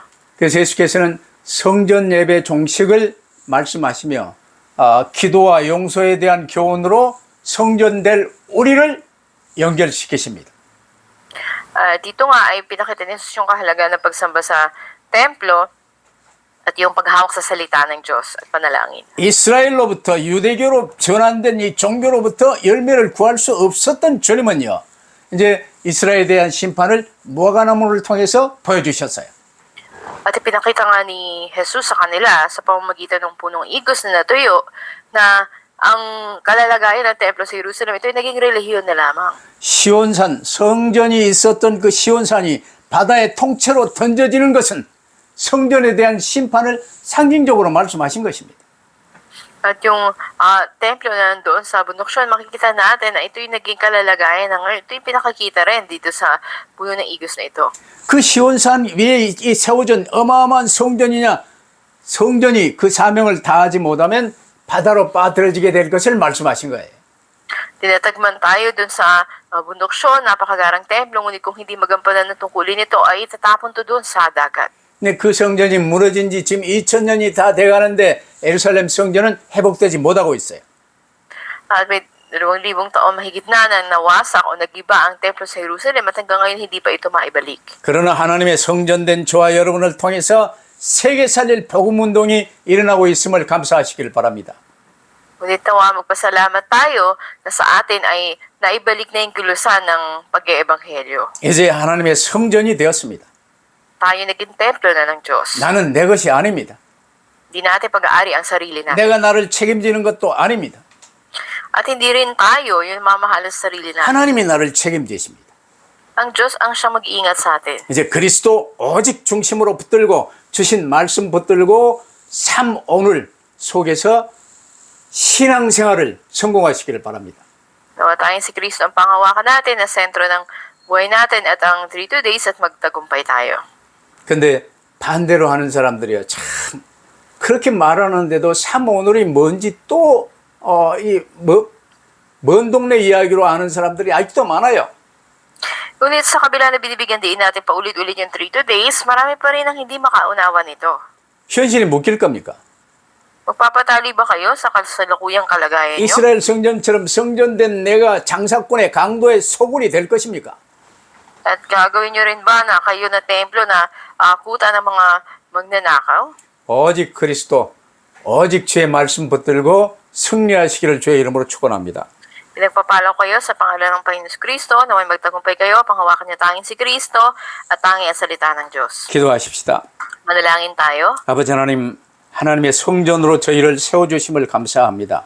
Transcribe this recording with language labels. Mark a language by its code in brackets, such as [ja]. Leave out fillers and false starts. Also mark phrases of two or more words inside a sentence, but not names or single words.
[ko] 그래서 예수께서는 성전 예배 종식을 말씀하시며 기도와 용서에 대한 교훈으로 성전될 우리를 연결시키십니다. [tl] Dito nga ay pinakita ni Jesus yung kahalagaan ng pagsamba sa templo at yung paghawak sa salita ng Diyos at panalangin. [ko] 이스라엘로부터 유대교로 전환된 이 종교로부터 열매를 구할 수 없었던 주님은요, 이제 이스라엘에 대한 심판을 무화과나무를 통해서 보여주셨어요. [tl] At ipinakita nga ni Jesus sa kanila sa pamamagitan ng punong igos na natuyo na ang kalalagayan ng templo sa Jerusalem, ito ay naging relihiyon na lamang. [ko] 시온산, 성전이 있었던 그 시온산이 바다의 통째로 던져지는 것은 성전에 대한 심판을 상징적으로 말씀하신 것입니다. [tl] At yung templo na nandoon sa bundok Sion, makikita natin na ito yung naging kalalagayan ng ito yung pinakakita rin dito sa puno ng igos na ito. [ko] 그 시온산 위에 이 세워진 어마어마한 성전이냐, 성전이 그 사명을 다하지 못하면 바다로 빠뜨려지게 될 것을 말씀하신 거예요. [tl] Tinatagman tayo dun sa bundok Sion, napakagarang templo, ngunit kung hindi magampanan ng tungkulin nito, ay tatapon to dun sa dagat. [ko] 근데 그 성전이 무너진 지 지금 2000년이 다 돼가는데 예루살렘 성전은 회복되지 못하고 있어요. [tl] At may 2,000 taon mahigit na nang nawasak o nagiba ang templo sa Jerusalem at hanggang ngayon hindi pa ito maibalik. [ko] 그러나 하나님의 성전된 저와 여러분을 통해서 세계 살릴 복음 운동이 일어나고 있음을 감사하시길 바랍니다. [tl] Ngunit nawa magpasalamat tayo na sa atin ay naibalik na yung kilusan ng pag-eebanghelyo. [ko] 이제 하나님의 성전이 되었습니다. [tl] Tayo naging templo na ng Diyos. [ko] 나는 내 것이 아닙니다. [tl] Di natin pag-aari ang sarili natin. [ko] 내가 나를 책임지는 것도 아닙니다. [tl] At hindi rin tayo yung mamahalan sa sarili natin. [ko] 하나님이 나를 책임지십니다. [tl] Ang Diyos ang siyang mag-iingat sa atin. [ko] 이제 그리스도 오직 중심으로 붙들고 주신 말씀 붙들고 삶 오늘 속에서 신앙생활을 성공하시기를 바랍니다. [tl] Nawa tayong si Kristo ang panghawakan natin na sentro ng buhay natin at ang 3 days at magtagumpay tayo. [ko] 근데 반대로 하는 사람들이요. 참 그렇게 말하는데도 삶 오늘이 뭔지 또 먼 동네 이야기로 아는 사람들이 아직도 많아요. [tl] Ngunit sa kabila na binibigyan din natin paulit-ulit yung 3 days, marami pa rin ang hindi makaunawa nito. [ko] 현실이 묶일 겁니까? [tl] Magpapatali ba kayo sa kasalukuyang kalagayan nyo? [ko] 이스라엘 성전처럼 성전된 내가 장사꾼의 강도의 소굴이 될 것입니까? [tl] At gagawin nyo rin ba na kayo na templo na kuta ng mga magnanakaw? [ko] 오직 그리스도, 오직 주의 말씀 붙들고 승리하시기를 주의 이름으로 축원합니다. [tl] Pinagpapalo kayo sa pangalan ng Panginoon Kristo na may magtagumpay kayo, panghawakan niyo tanging si Kristo at tanging ang salita ng Diyos. [ko] 기도하십시다. [tl] Manalangin tayo. [ko] 아버지 하나님, 하나님의 성전으로 저희를 세워주심을 감사합니다.